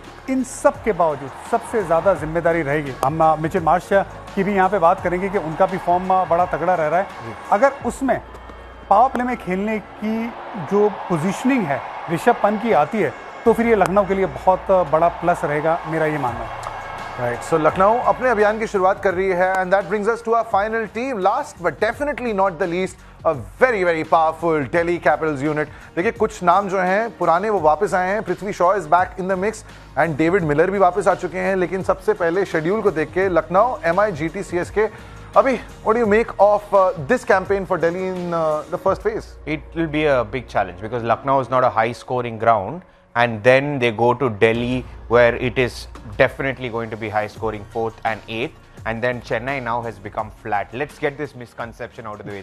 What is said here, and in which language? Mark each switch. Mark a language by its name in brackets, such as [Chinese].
[Hindi] इन सब के बावजूद सबसे ज़्यादा जिम्मेदारी रहेगी, हम मिचेल मार्श की भी यहाँ पे बात करेंगे कि उनका भी फॉर्म बड़ा तगड़ा रह रहा है. अगर उसमें पावर प्ले में खेलने की जो पोजीशनिंग है ऋषभ पंत की आती है तो फिर ये लखनऊ के लिए बहुत बड़ा प्लस रहेगा, मेरा ये मानना है. [English] Right, so [Hindi] लखनऊ अपने अभियान की शुरुआत कर रही है [English] and that brings us to our final team. Last but definitely not the least, a very powerful Delhi Capitals unit. [Hindi] देखिए कुछ नाम जो हैं पुराने वो वापस आए हैं. Prithvi Shaw [English] is back in the mix [Hindi] and David Miller भी वापस आ चुके हैं. लेकिन सबसे पहले शेड्यूल को देख के Lucknow, MI, GT, CSK. [English] Abhi, what do you make of this campaign for Delhi in the first phase? It will be a big challenge because Lucknow is not a high-scoring ground, and then they go to Delhi, where it is definitely going to be high-scoring 4th and 8th. And then Chennai now has become flat. Let's get this misconception out of the way.